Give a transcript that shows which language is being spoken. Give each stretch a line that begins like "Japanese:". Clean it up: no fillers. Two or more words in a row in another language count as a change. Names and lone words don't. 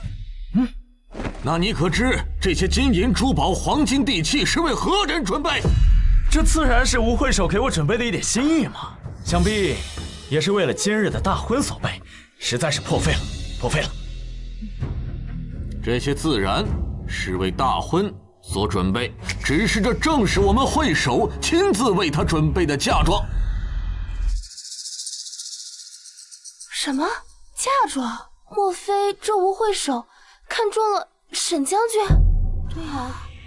Chinese: 那你可知这些金银珠宝、黄金地器是为何人準備？這自然是吳會首給我準備的一點心意嘛，想必也是為了今日的大婚所備，實在是破費了。這些自然是為大婚所準備，只是這正是我們會首親自為他準備的嫁妝。什麼嫁妝？莫非這吳會首看中了沈將軍？對啊，